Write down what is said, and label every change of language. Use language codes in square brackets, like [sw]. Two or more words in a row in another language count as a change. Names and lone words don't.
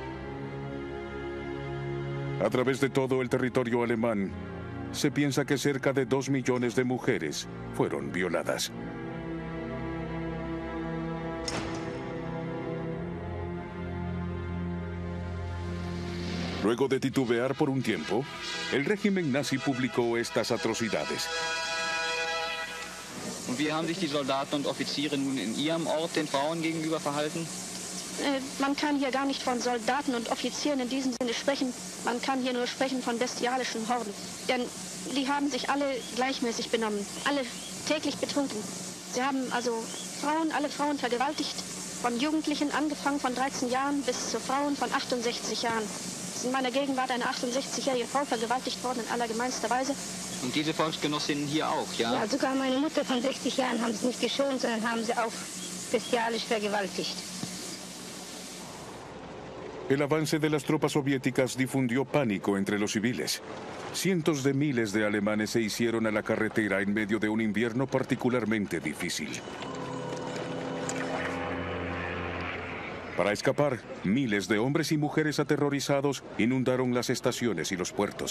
[es] A través de todo el territorio alemán, se piensa que cerca de 2 millones de mujeres fueron violadas. Luego de titubear por un tiempo, el régimen nazi publicó estas atrocidades. [de] Und wie haben sich die Soldaten und Offiziere nun in ihrem Ort den Frauen gegenüber verhalten? Man kann hier gar nicht von Soldaten und Offizieren in diesem Sinne sprechen. Man kann hier nur sprechen von bestialischen Horden. Denn die haben sich alle gleichmäßig benommen, alle täglich betrunken. Sie haben also alle Frauen vergewaltigt, von Jugendlichen angefangen von 13 Jahren bis zu Frauen von 68 Jahren. In meiner Gegenwart eine 68-jährige Frau vergewaltigt worden in allergemeinster Weise. Und diese Volksgenossinnen hier auch, ja? Ja, sogar meine Mutter von 60 Jahren haben sie nicht geschont, sondern haben sie auch bestialisch vergewaltigt. [es] El avance de las tropas soviéticas difundió pánico entre los civiles. Cientos de miles de alemanes se hicieron a la carretera en medio de un invierno particularmente difícil. Para escapar, miles de hombres y mujeres aterrorizados inundaron las estaciones y los puertos.